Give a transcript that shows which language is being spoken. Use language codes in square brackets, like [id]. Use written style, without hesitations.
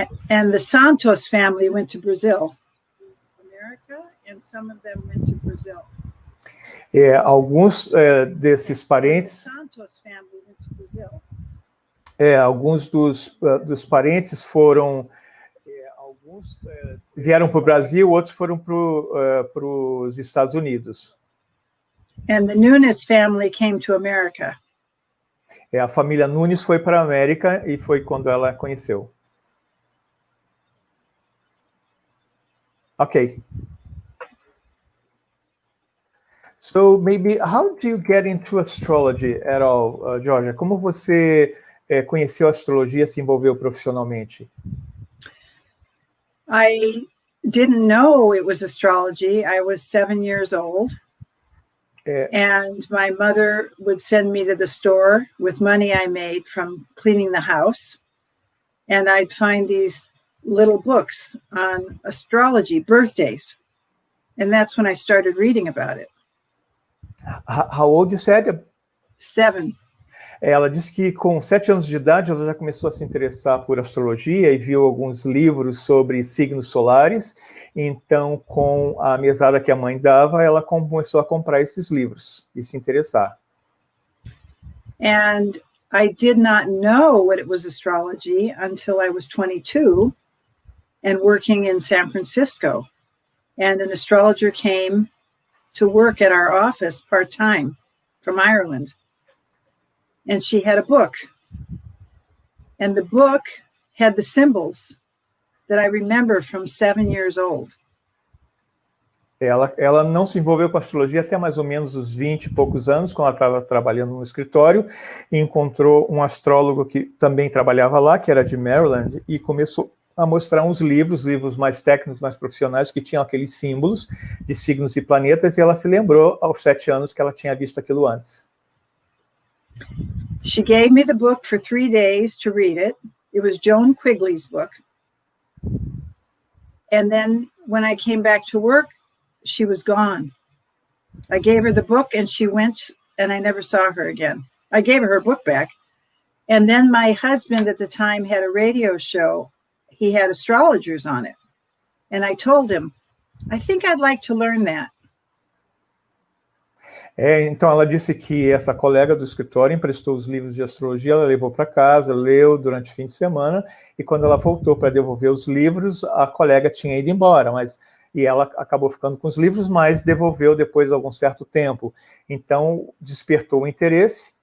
[en] And the Santos family went to Brazil. America, and some of them went to Brazil. [pt] Alguns desses parentes. [en] Santos family went to Brazil. [pt] Alguns dos parentes foram. Alguns vieram para o Brasil, outros foram para os Estados Unidos. [en] And the Nunes family came to America. [pt] A família Nunes foi para a América e foi quando ela conheceu. [en] Okay. So maybe how do you get into astrology at all, Georgia? [pt] Como você conheceu a astrologia, se envolveu profissionalmente? [en] I didn't know it was astrology. I was 7 years old. And my mother would send me to the store with money I made from cleaning the house. And I'd find these little books on astrology, birthdays. And that's when I started reading about it. How old you said? 7. [pt] Ela disse que com 7 anos de idade ela já começou a se interessar por astrologia e viu alguns livros sobre signos solares. Então, com a mesada que a mãe dava, ela começou a comprar esses livros e se interessar. [en] And I did not know what it was astrology until I was 22 and working in San Francisco. And an astrologer came to work at our office part-time from Ireland. And she had a book. And the book had the symbols that I remember from 7 years old. [pt] Ela não se envolveu com astrologia até mais ou menos os 20 e poucos anos, quando ela estava trabalhando no escritório, e encontrou um astrólogo que também trabalhava lá, que era de Maryland, e começou a mostrar uns livros mais técnicos, mais profissionais, que tinham aqueles símbolos de signos e planetas, e ela se lembrou aos 7 anos que ela tinha visto aquilo antes. [en] She gave me the book for 3 days to read it. It was Joan Quigley's book. And then when I came back to work, she was gone. I gave her the book and she went and I never saw her again. I gave her book back. And then my husband at the time had a radio show. He had astrologers on it. And I told him, I think I'd like to learn that. [pt] Então ela disse que essa colega do escritório emprestou os livros de astrologia, ela levou para casa, leu durante o fim de semana, e quando ela voltou para devolver os livros, a colega tinha ido embora, e ela acabou ficando com os livros, mas devolveu depois de algum certo tempo. Então despertou o interesse,